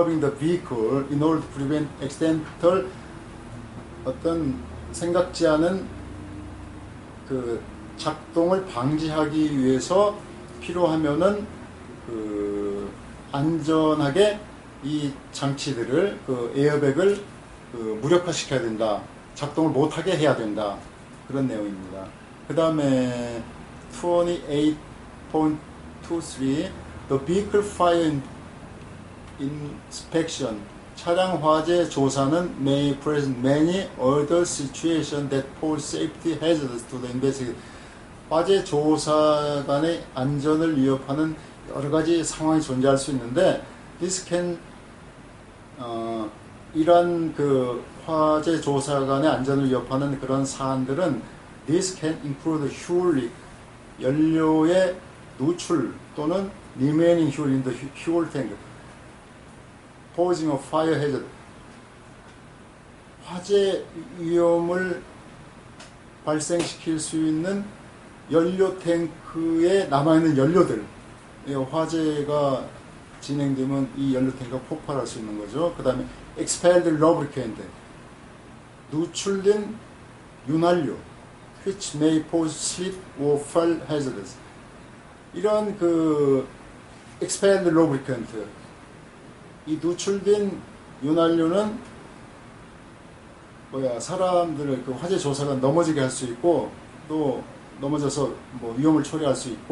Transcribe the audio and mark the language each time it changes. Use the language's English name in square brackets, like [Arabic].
[English] vehicle in order to prevent accidental [Korean] 어떤 생각지 않은 그 작동을 방지하기 위해서 필요하면은 그 안전하게 이 장치들을 그 에어백을 그 무력화시켜야 된다. 작동을 못하게 해야 된다. 그런 내용입니다. 그 다음에 [English] 28.23 The vehicle fire inspection. [Korean] 차량 화재 조사는 [English] may present many other situations that pose safety hazards to the investigator. [Korean] 화재 조사관의 안전을 위협하는 여러 가지 상황이 존재할 수 있는데 [English] this can [Korean] 이러한 그 화재 조사관의 안전을 위협하는 그런 사안들은 [English] this can include fuel leak, [Korean] 연료의 누출 또는 [English] remaining fuel in the fuel tank, posing a fire hazard, [Korean] 화재 위험을 발생시킬 수 있는 연료 탱크에 남아있는 연료들, 화재가 진행되면 이 연료 탱크가 폭발할 수 있는 거죠. 그 다음에 [English] expelled lubricant, [Korean] 누출된 윤활유, [English] which may pose slip or fall hazards. [Korean] 이런 그 [English] expelled lubricant, [Korean] 이 누출된 윤활유는 사람들을 그 화재 조사가 넘어지게 할 수 있고 또 넘어져서 뭐 위험을 초래할 수